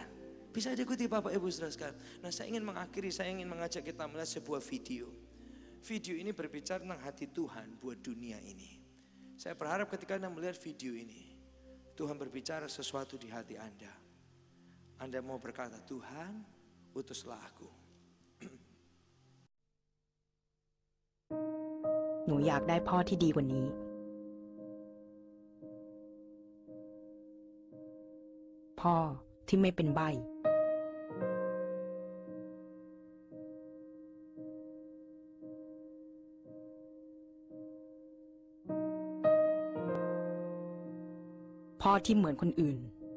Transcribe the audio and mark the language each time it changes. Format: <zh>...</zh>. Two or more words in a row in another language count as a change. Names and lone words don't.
<id>Bisa diikuti Bapak Ibu Saudara sekalian. Nah, saya ingin mengakhiri, saya ingin mengajak kita melihat sebuah video. Video ini berbicara tentang hati Tuhan buat dunia ini. Saya berharap ketika Anda melihat video ini, Tuhan berbicara sesuatu di hati Anda. Anda mau berkata, Tuhan, utuslah aku.</id> <th>หนูอยากได้พ่อที่ดีกว่านี้พ่อที่ไม่เป็นใบ้ พ่อที่เหมือนคนอื่น</th>